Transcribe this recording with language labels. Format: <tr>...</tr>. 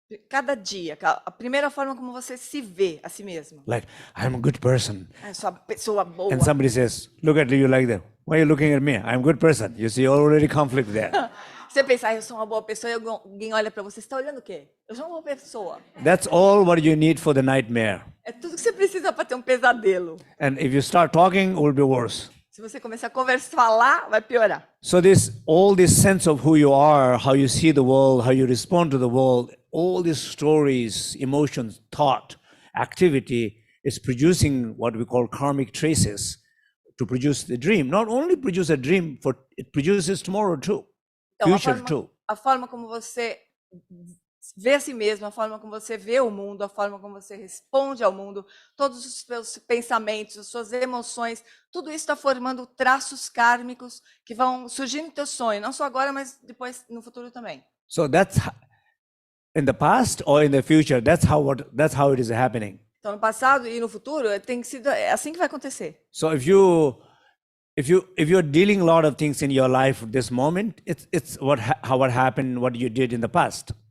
<pt>Cada dia, a primeira forma como você se vê a si mesmo.</pt> <en>Like, I'm a good person.</en> <pt>Eu sou uma pessoa boa.</pt> <en>And somebody says, look at you like that. Why are you looking at me? I'm a good person. You see already conflict there.</en> <pt>Você pensa, eu sou uma boa pessoa, e alguém olha para você, você está olhando o quê? Eu sou uma boa pessoa.</pt> <en>That's all what you need for the nightmare.</en> <pt>É tudo que você precisa para ter um pesadelo.</pt> <en>And if you start talking, it will be worse.</en> <pt>Se você começar a conversar, falar, vai piorar.</pt> <en>So all this sense of who you are, how you see the world, how you respond to the world, all these stories, emotions, thought, activity is producing what we call karmic traces to produce the dream. Not only produce a dream, it produces tomorrow too,</en> <pt>Então,</pt> <en>future too.</en> <pt>A forma como você vê a si mesmo, a forma como você vê o mundo, a forma como você responde ao mundo, todos os seus pensamentos, as suas emoções, tudo isso está formando traços kármicos que vão surgir no teu sonho, não só agora, mas depois no futuro também.</pt> <en>So that's in the past or in the future. That's how it is happening.</en> <pt>Então, no passado e no futuro, é assim que vai acontecer.</pt> <en>So if you're dealing a lot of things in your life at this moment, it's what happened, what you did in the past.</en>